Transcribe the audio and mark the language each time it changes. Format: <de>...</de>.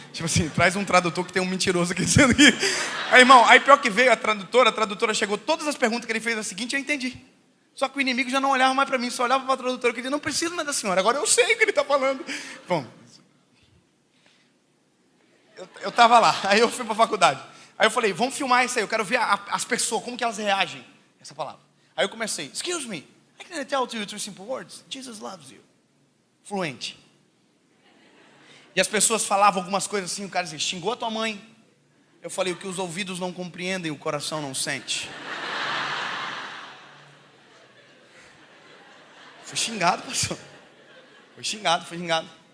<pt>Tipo assim, traz um tradutor que tem um mentiroso aqui dizendo que... Aí, irmão, aí pior que veio a tradutora chegou, todas as perguntas que ele fez a seguinte, eu entendi. Só que o inimigo já não olhava mais para mim, só olhava para a tradutora, que dizia, não preciso mais da senhora, agora eu sei o que ele está falando. Bom, eu estava lá, aí eu fui para a faculdade. Aí eu falei, vamos filmar isso aí, eu quero ver as pessoas, como que elas reagem a essa palavra. Aí eu comecei,</pt> <en>excuse me, I can tell you 3 simple words, Jesus loves you.</en> <pt>Fluente. E as pessoas falavam algumas coisas assim, o cara dizia, xingou a tua mãe. Eu falei, o que os ouvidos não compreendem, o coração não sente. Fui xingado, pastor. Fui xingado.</pt>